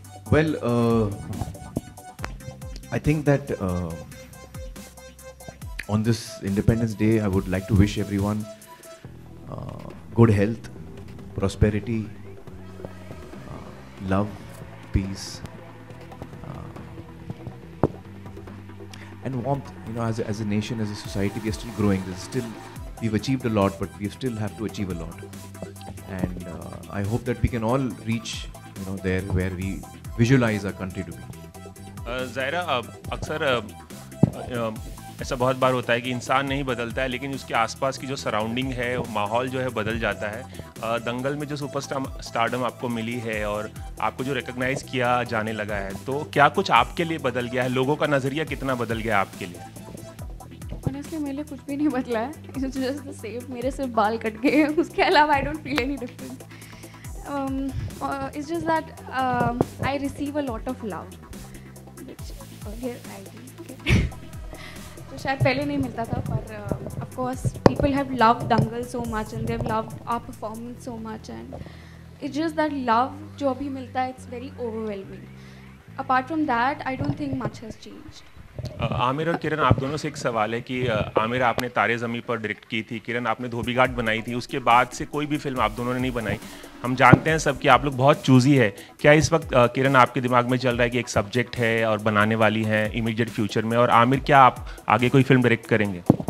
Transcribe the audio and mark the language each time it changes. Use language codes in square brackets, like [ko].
[en] Well, I think that on this Independence Day, I would like to wish everyone good health, prosperity, love, peace, and warmth. You know, as a nation, as a society, we are still growing. We've achieved a lot, but we still have to achieve a lot. And I hope that we can all reach, you know, there where we visualize our country to be. [hi] Zaira, अक्सर ऐसा बहुत बार होता है कि इंसान नहीं बदलता है लेकिन उसके आसपास की जो सराउंडिंग है, माहौल जो है बदल जाता है. दंगल में जो स्टारडम आपको मिली है और आपको जो रिकॉग्नाइज किया जाने लगा है, तो क्या कुछ आपके लिए बदल गया है? लोगों का नज़रिया कितना बदल गया आपके लिए? Honestly, मेरे लिए कुछ भी नहीं बदला है. [en] It's just the same. [hi] मेरे सिर्फ बाल कट गए हैं, उसके अलावा [en] I don't feel any difference. It's just that I receive a lot of love, which earlier I didn't get. [hi] तो शायद पहले नहीं मिलता था, पर [en] of course people have loved Dangal so much and they've loved our performance so much, and it's just that love [hi] जो अभी मिलता है, [en] it's very overwhelming. Apart from that, I don't think much has changed. [hi] Aamir और किरण, आप दोनों से एक सवाल है कि आमिर आपने तारे ज़मीं पर डायरेक्ट की थी, किरण आपने धोबी घाट बनाई थी, उसके बाद से कोई भी फिल्म आप दोनों ने नहीं बनाई. हम जानते हैं सब कि आप लोग बहुत चूज़ी है. क्या इस वक्त किरण आपके दिमाग में चल रहा है कि एक सब्जेक्ट है और बनाने वाली हैं इमीडिएट फ्यूचर में, और आमिर क्या आप आगे कोई फिल्म डायरेक्ट करेंगे?